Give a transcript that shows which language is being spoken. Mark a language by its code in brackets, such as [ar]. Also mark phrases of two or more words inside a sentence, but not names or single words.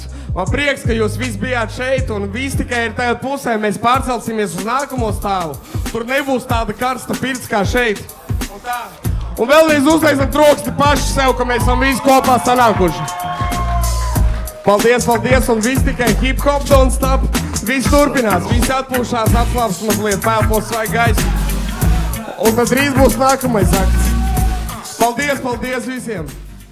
[lv] Man prieks, ka jūs visi bijāt šeit un visi tikai ir tagad pusē. Mēs pārcelsimies uz nākamo stāvu. Tur nebūs tāda karsta pirts kā šeit. Un vēlreiz uztaisam troksni paši sev, ka mēs esam visi kopā sanākuši. Paldies, un visi tikai [en] hip-hop don't stop. [lv] Visi turpinās, visi atpūšās, atslāps mazliet, pēlpos vai gaisu. Un tad drīz būs nākamais akts. Paldies visiem!